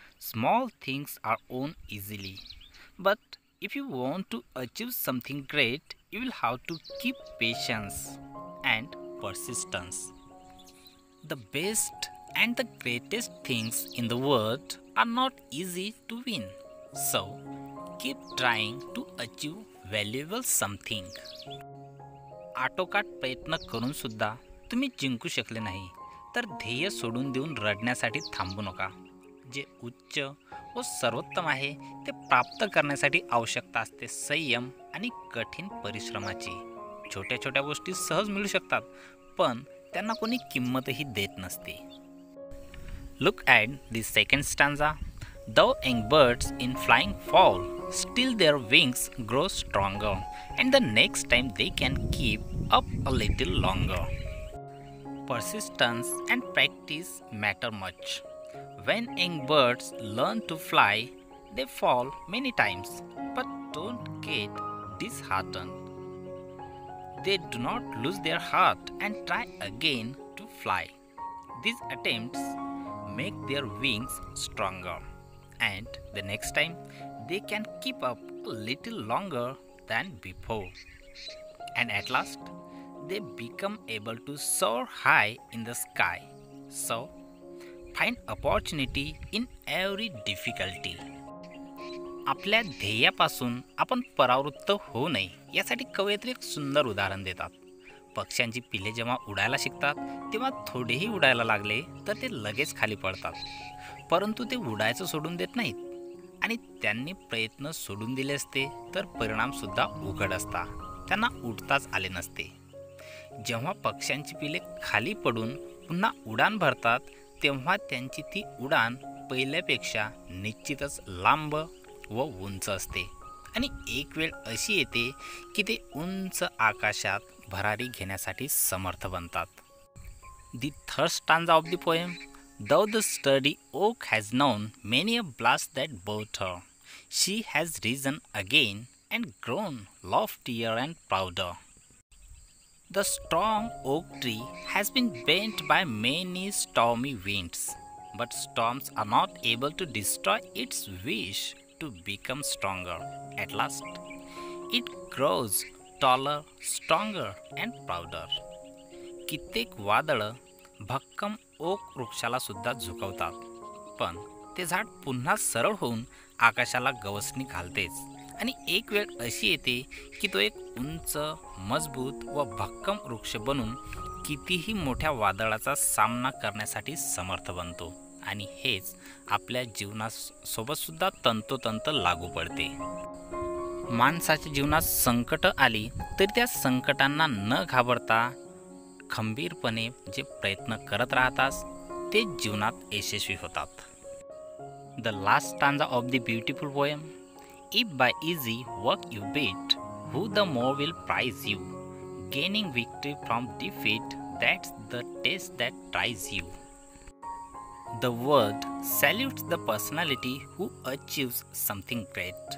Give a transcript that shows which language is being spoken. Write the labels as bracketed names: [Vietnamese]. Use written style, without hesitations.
[English] Small things are won easily. But if you want to achieve something great, you will have to keep patience and persistence. The best and the greatest things in the world are not easy to win. So, keep trying to achieve valuable something. [Marathi] आटोकाट प्रयत्न करून सुद्धा तुम्ही जिंकू शकले नाही तर ध्येय सोडून देऊन रडण्यासाठी थांबू नका. जे उच्च व सर्वोत्तम आहे ते प्राप्त करण्यासाठी आवश्यकता असते संयम आणि कठीण परिश्रमाची. छोट्या छोट्या गोष्टी सहज मिळू शकतात पण त्यांना कोणी किंमतही देत नसते. [English] Look at the second stanza. Though young birds in flying fall, still their wings grow stronger, and the next time they can keep up a little longer. Persistence and practice matter much. When young birds learn to fly, they fall many times, but don't get disheartened. They do not lose their heart and try again to fly. These attempts make their wings stronger, and the next time they can keep up a little longer than before. And at last, they become able to soar high in the sky. So, find opportunity in every difficulty. [Marathi] आपल्या ध्येयापासून आपण परावृत्त होऊ नये यासाठी कवयित्री एक सुंदर उदाहरण देतात. पक्ष्यांची पिले जेव्हा उडायला शिकतात तेव्हा थोडेही उडायला लागले तर ते लगेच खाली पडतात, परंतु ते उडायचं सोडून देत नाहीत आणि त्यांनी प्रयत्न सोडून दिले असते तर परिणामसुद्धा उघड असता, त्यांना उडताच आले नसते. जेव्हा पक्ष्यांची पिले खाली पडून पुन्हा उडान भरतात तेव्हा त्यांची ती उडान पहिल्यापेक्षा निश्चितच लांब व उंच असते आणि एक वेळ अशी येते की ते उंच आकाशात भरारी घेण्यासाठी समर्थ बनतात. [English] The third stanza of the poem. Though the sturdy oak has known many a blast that bowed her, she has risen again and grown loftier and prouder. The strong oak tree has been bent by many stormy winds, but storms are not able to destroy its wish to become stronger. At last, it grows taller, stronger and prouder. [Marathi] कित्येक वादळं भक्कम okay वृक्षाला सुद्धा झुकवतात, पण ते झाड पुन्हा सरळ होऊन आकाशाला गवसणी घालतेच आणि एक वेळ अशी येते की तो एक उंच, मजबूत व भक्कम वृक्ष बनून कितीही मोठ्या वादळाचा सामना करण्यासाठी समर्थ बनतो. आणि हेच आपल्या जीवनासोबत सुद्धा तंतोतंत लागू पडते. माणसाच्या जीवनात संकट आली तरी त्या संकटांना न घाबरता खंबीरपणे जे प्रयत्न करत राहतात ते जीवनात यशस्वी होतात. [English] The last stanza of the beautiful poem. If by easy work you beat, who the more will prize you? Gaining victory from defeat, that's the test that tries you. The world salutes the personality who achieves something great.